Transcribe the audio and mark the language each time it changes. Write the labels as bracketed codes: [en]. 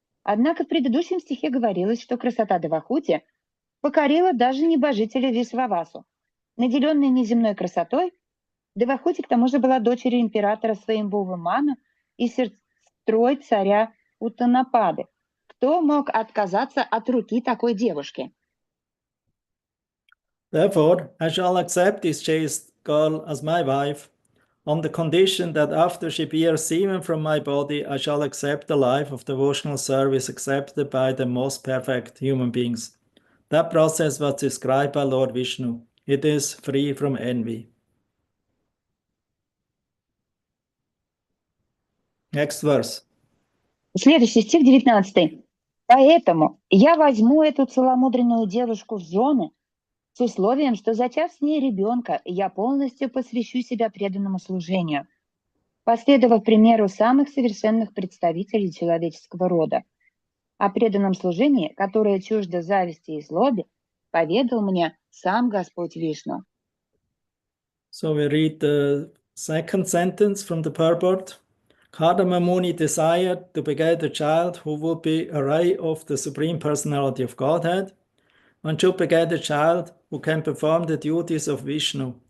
[ru] Однако в предыдущем стихе говорилось, что красота Девахути покорила даже небожителя Вишвавасу. Наделенная неземной красотой, Девахути к тому же была дочерью императора Сваямбхува Ману и сестрой царя Уттанапады. Кто мог отказаться от руки такой девушки? [en] Therefore, I shall accept this chaste girl as my wife, on the condition that after she bears semen from my body, I shall accept the life of devotional service accepted by the most perfect human beings. That process was described by Lord Vishnu. It is free from envy. Next verse. [ru] Следующий стих, 19. «Поэтому я возьму эту целомудренную девушку в жены с условием, что, зачав с ней ребенка, я полностью посвящу себя преданному служению, последовав примеру самых совершенных представителей человеческого рода. О преданном служении, которое чуждо зависти и злобе, поведал мне сам Господь Вишну». [en] So we read the second sentence from the purport. Kardama Muni desired to beget a child who would be a ray of the Supreme Personality of Godhead. One should beget a child who can perform the duties of Vishnu.